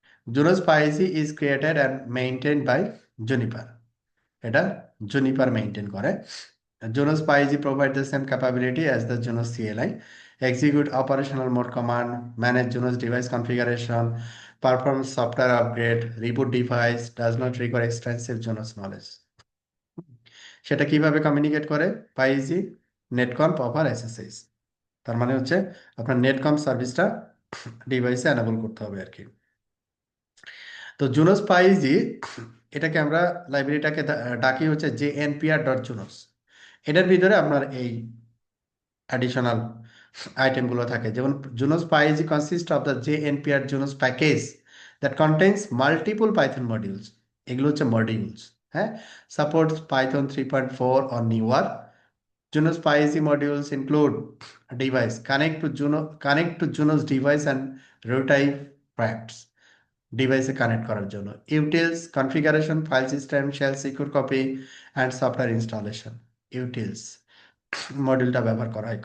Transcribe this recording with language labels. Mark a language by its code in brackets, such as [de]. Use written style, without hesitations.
[en] Junos Pi is created and maintained by Juniper. [bn] এটা Juniper maintain করে। [en] Junos Pi provides the same capability as the Junos CLI. Execute operational mode command, manage Junos device configuration, perform software upgrade, reboot device, does not require extensive Junos knowledge. [bn] সেটা কিভাবে communicate করে পাইজি, নেটকনফ over SSH. তার মানে হচ্ছে আপনার নেটকনফ সার্ভিসটা ডিভাইসে enable করতে হবে আর কি। তো জুনোস পাইজি এটাকে আমরা লাইব্রেরিটাকে ডাকি হচ্ছে jnpr.junos। এটার ভিতরে আপনার এই অ্যাডিশনাল আইটেমগুলো থাকে, [en] যেমন Junos PyEZ consist of the jnpr junos package that contains multiple Python modules. [bn] এগুলো হচ্ছে মডিউলস, হ্যাঁ, [en] Supports Python 3.4 or newer. Junos PyEasy modules include device connect to Junos device and real-time facts device connect [bn] করার জন্য, [en] utils configuration, file system, shell secure copy and software installation, utils মডিউলটা [bn] ব্যবহার করা হয়।